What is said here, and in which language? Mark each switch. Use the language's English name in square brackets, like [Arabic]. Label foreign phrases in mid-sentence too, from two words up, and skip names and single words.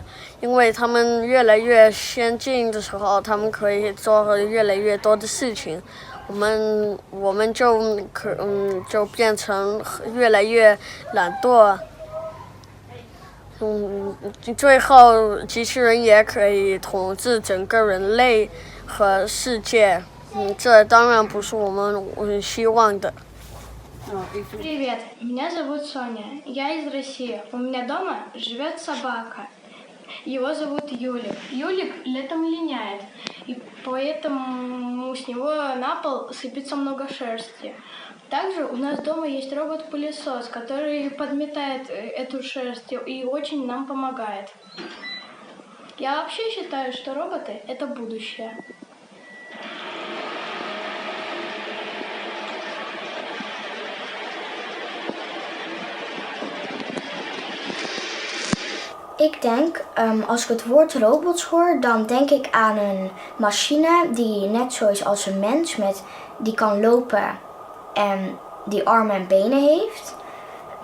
[Chinese] 因为他们越来越先进的时候，他们可以做越来越多的事情，我们就变成越来越懒惰。最后机器人也可以统治整个人类和世界。这当然不是我们希望的。 [Russian] Привет, меня зовут Соня, я из России. У меня дома живет собака. Его зовут Юлик. Юлик летом линяет, и поэтому с него на пол сыпется много шерсти. Также у нас дома есть робот-пылесос, который подметает эту шерсть и очень нам помогает. Я вообще считаю, что роботы – это будущее. [Dutch] Ik denk, als ik het woord robots hoor, dan denk ik aan een machine die net zoals als een mens die kan lopen en die armen en benen heeft.